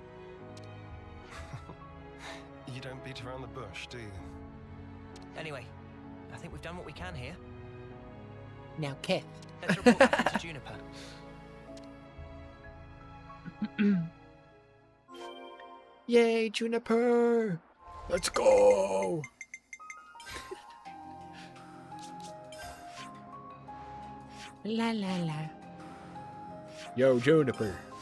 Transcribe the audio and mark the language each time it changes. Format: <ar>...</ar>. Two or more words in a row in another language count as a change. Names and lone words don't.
<en>You don't beat around the bush, do you? Anyway, I think we've done what we can here. Now, Kith. Let's report back into Juniper. Yay, Juniper! Let's go! La la la. Yo, Juniper.</en>